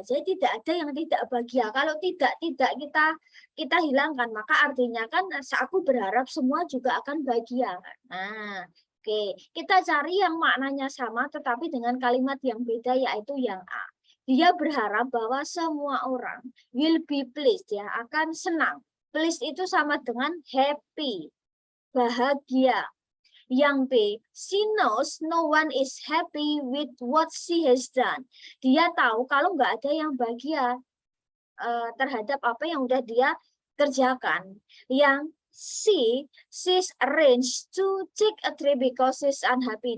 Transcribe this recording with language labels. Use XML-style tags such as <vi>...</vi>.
<id>Jadi tidak ada yang tidak bahagia. Kalau tidak kita hilangkan, maka artinya kan aku berharap semua juga akan bahagia. Nah, oke, kita cari yang maknanya sama tetapi dengan kalimat yang beda, yaitu yang A. Dia berharap bahwa semua orang</id> <en>will be pleased,</en> <id>ya, akan senang. Pleased itu sama dengan happy, bahagia. Yang B,</id> <en>she knows no one is happy with what she has done.</en> <id>Dia tahu kalau nggak ada yang bahagia terhadap apa yang udah dia kerjakan.</id> <en>Yang she's arranged to take a trip because she's unhappy.</en>